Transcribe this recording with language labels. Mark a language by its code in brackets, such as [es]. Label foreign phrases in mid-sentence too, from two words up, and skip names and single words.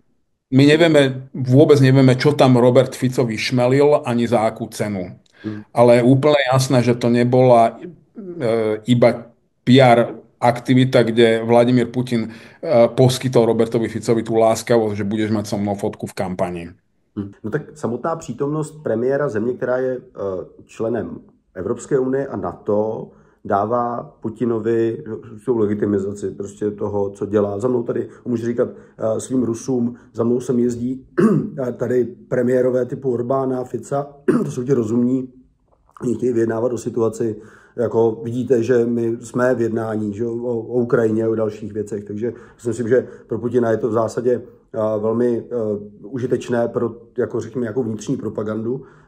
[sk] vôbec nevieme, čo tam Robert Fico vyšmelil, ani za akú cenu. Mhm. Ale je úplne jasné, že to nebola iba PR aktivita, kde Vladimír Putin poskytol Robertovi Ficovi tú láskavosť, že budeš mať so mnou fotku v kampani. [cs] No tak samotná přítomnost premiéra země, která je členem Evropské unie a NATO, dává Putinovi svou legitimizaci prostě toho, co dělá. Za mnou tady, můžu říkat svým Rusům, za mnou sem jezdí tady premiérové typu Orbána, Fica, to jsou ti rozumní, oni chtějí vyjednávat o situaci, jako vidíte, že my jsme v jednání, že, o Ukrajině, o dalších věcech, takže si myslím, že pro Putina je to v zásadě velmi užitečné pro, jako řekněme, jako vnitřní propagandu